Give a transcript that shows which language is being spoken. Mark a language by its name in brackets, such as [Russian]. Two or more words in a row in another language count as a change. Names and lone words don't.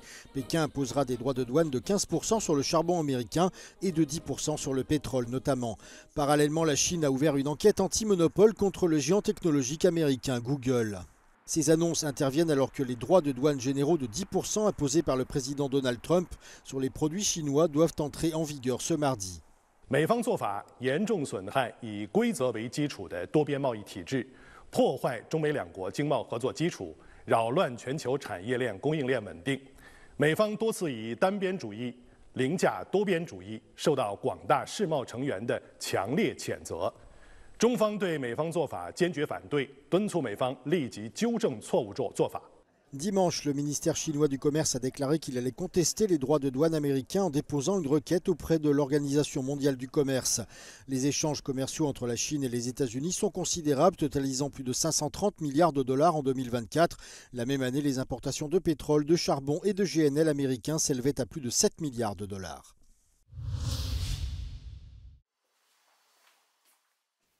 [French] Pékin imposera des droits de douane de 15% sur le charbon américain et de 10% sur le pétrole notamment. Parallèlement, la Chine a ouvert une enquête anti-monopole contre le géant technologique américain Google. Ces annonces interviennent alors que les droits de douane généraux de 10% imposés par le président Donald Trump sur les produits chinois doivent entrer en vigueur ce mardi. [Chinese] 美方做法严重损害以规则为基础的多边贸易体制，破坏中美两国经贸合作基础，扰乱全球产业链供应链稳定。美方多次以单边主义、凌驾多边主义，受到广大世贸成员的强烈谴责。中方对美方做法坚决反对，敦促美方立即纠正错误做法。 [French] Dimanche, le ministère chinois du Commerce a déclaré qu'il allait contester les droits de douane américains en déposant une requête auprès de l'Organisation mondiale du commerce. Les échanges commerciaux entre la Chine et les États-Unis sont considérables, totalisant plus de 530 milliards de dollars en 2024. La même année, les importations de pétrole, de charbon et de GNL américains s'élevaient à plus de 7 milliards de dollars.